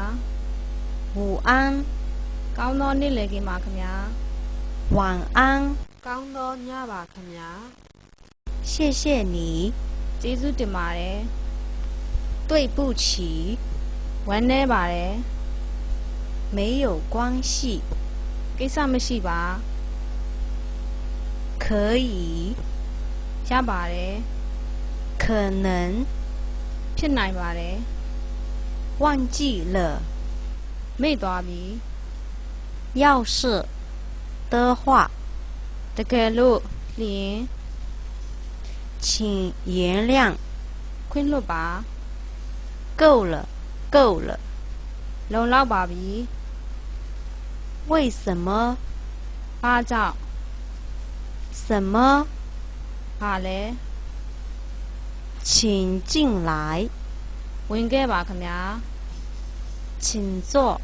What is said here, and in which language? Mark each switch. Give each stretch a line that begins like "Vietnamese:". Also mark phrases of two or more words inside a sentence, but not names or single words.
Chinese: 午安，
Burmese: ကောင်းသောနေ့လည်ခင်ပါခင်ဗျာ
Chinese: 晚安，
Burmese: ကောင်းသောညပါခင်ဗျာ
Chinese: 谢谢你，
Burmese: ကျေးဇူးတင်ပါတယ်
Chinese: 对不起，
Burmese: ဝမ်းနည်းပါတယ်
Chinese: 没有关系，
Burmese: ကိစ္စမရှိပါ
Chinese: 可以，
Burmese: ရပါတယ်
Chinese: 可能，
Burmese: ဖြစ်နိုင်ပါတယ်
Chinese: 忘记了，
Burmese: မေ့သွားပြီ
Chinese: 要是的话，
Burmese: တကယ်လို့လျင်
Chinese: 请原谅，
Burmese: ခွင့်လွတ်ပါ
Chinese: 够了，够了，
Burmese: လုံလောက်ပါပြီ
Chinese: 为什么？
Burmese: ဘာကြောင့်
Chinese: 什么？
Burmese: ဘာလဲ
Chinese: 请进来，
Burmese: ဝင်ခဲ့ပါခင်ဗျာ
Chinese: 请坐，